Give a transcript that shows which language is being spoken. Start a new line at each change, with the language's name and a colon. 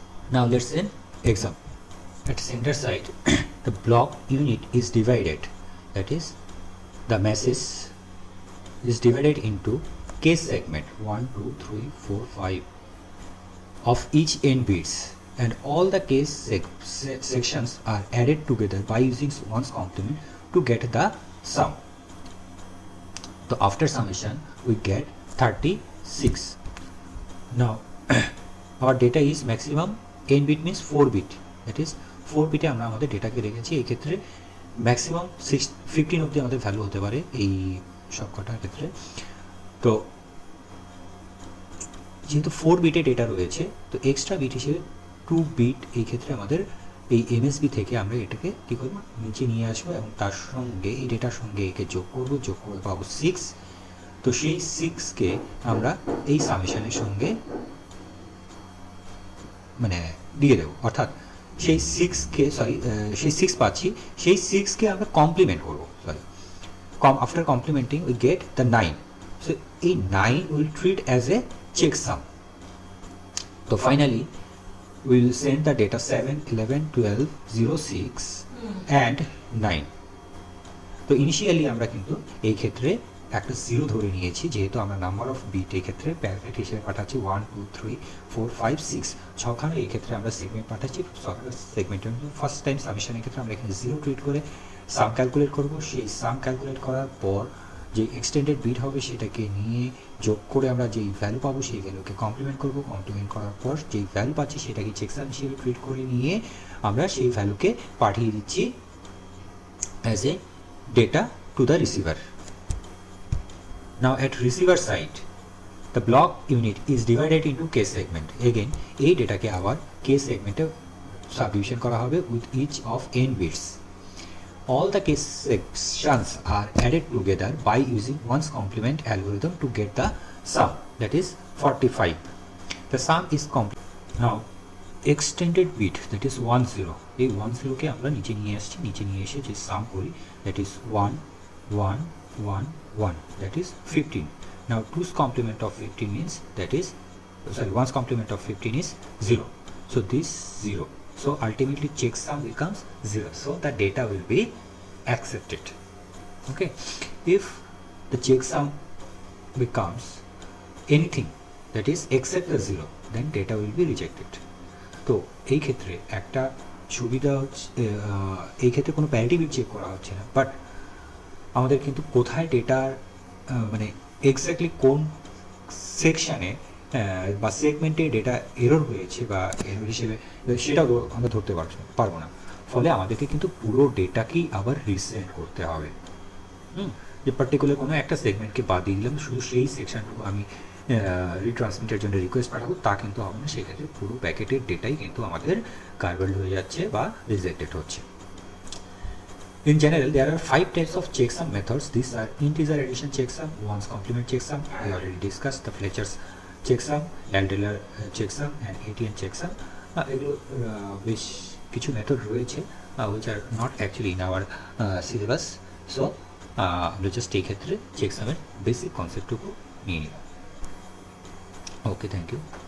English: Now let's see an example. At center side, the block unit is divided, that is the message is divided into k segment 1, 2, 3, 4, 5 of each n bits, and all the k sections are added together by using one's complement to get the sum. So after summation we get 36. Now our data is maximum n bit means 4 bit, that is 4
Bangla: বিটে আমরা আমাদের ডেটাকে রেখেছি। এই ক্ষেত্রে maximum 15 অবধি আমাদের value হতে পারে এই সবকটার ক্ষেত্রে। তো যেহেতু 4 বিটে ডেটা রয়েছে তো এক্সট্রা বিট হিসেবে 2 বিট এই ক্ষেত্রে আমাদের এই এমএসবি থেকে আমরা এটাকে কী করবো নিচে নিয়ে আসবো এবং তার সঙ্গে এই ডেটার সঙ্গে একে যোগ করে পাবো 6। তো সেই 6কে আমরা এই সামেশনের সঙ্গে মানে দিয়ে দেবো, অর্থাৎ সেই 6কে সেই 6 পাচ্ছি, সেই 6কে আমরা কমপ্লিমেন্ট করবো,
English: After complementing we get the 9. So এই 9 will treat as a checksum. তো finally we will send the data 7, 11, 12, 0, 6 and 9.
Bangla: তো ইনিশিয়ালি আমরা কিন্তু এই ক্ষেত্রে একটা 0 ধরে নিয়েছি, যেহেতু আমরা নাম্বার অফ বিট এই ক্ষেত্রে প্যাকেট হিসেবে পাঠাচ্ছি 1, 2, 3, 4, 5, 6 ছখানে এই ক্ষেত্রে আমরা সেগমেন্ট পাঠাচ্ছি। সেগমেন্টের ফার্স্ট টাইম সামেশনের ক্ষেত্রে আমরা এখানে 0 ট্রিট করে সাম ক্যালকুলেট করব। সেই সাম ক্যালকুলেট করার পর যে এক্সটেন্ডেড বিট হবে সেটাকে নিয়ে যোগ করে আমরা যেই ভ্যালু পাবো সেই ভ্যালুকে কমপ্লিমেন্ট করব। কমপ্লিমেন্ট করার পর যেই ভ্যালু পাচ্ছি সেটাকে চেকসাম হিসেবে ট্রিট করে নিয়ে আমরা সেই ভ্যালুকে পাঠিয়ে দিচ্ছি
English: As a data to the receiver. Now at receiver side, the block unit is divided into k segment.
Bangla: Again, এই ডেটাকে আবার k সেগমেন্টে সাবডিভিশন করা হবে
English: with each of n bits. all the case sections are added together by using one's complement algorithm to get the sum, that is 45. The sum is complete. Now extended bit, that is 10,
Bangla: এই 10 কে আমরা নিচে নিয়ে আসছি, নিচে নিয়ে এসে যে সাম করি,
English: that is 1 1 1 1, that is 15. Now 2's complement of 15 means, that is, sorry, 1's complement of 15 is 0, so this 0, so ultimately checksum becomes 0, so the data will be accepted. Okay, if the checksum becomes anything that is except the 0, then data will be rejected.
Bangla: তো এই ক্ষেত্রে একটা সুবিধা হচ্ছে, এই ক্ষেত্রে কোনো parity bit check করা হচ্ছে না, বাট আমাদের কিন্তু কোথায় ডেটার মানে এক্স্যাক্টলি কোন সেকশানে বা সেগমেন্টে ডেটা এরর হয়েছে বা এরর হিসেবে সেটাও আমরা ধরতে পারবো না, ফলে আমাদেরকে কিন্তু পুরো ডেটাকেই আবার রিসেন্ড করতে হবে। যে পার্টিকুলার কোনো একটা সেগমেন্টকে বাদ দিয়ে দিলাম, শুধু সেই সেকশনটুকু আমি রিট্রান্সমিটের জন্য রিকোয়েস্ট পাঠাবো, তা কিন্তু হবে না, সেক্ষেত্রে পুরো প্যাকেটের ডেটাই কিন্তু আমাদের গার্বেলড হয়ে যাচ্ছে বা রিজেক্টেড হচ্ছে।
English: In general, there are 5 types of checksum methods. These are integer addition checksum, one's complement checksum, I already discussed the Fletcher's checksum, Aldeler checksum, and ATN checksum.
Bangla: এগুলো বেশ কিছু মেথড রয়েছে
English: which are not actually in our syllabus,
Bangla: so আমরা just এই ক্ষেত্রে চেকসামের basic কনসেপ্টটুকু নিয়ে নিলাম। ওকে,
English: Thank you.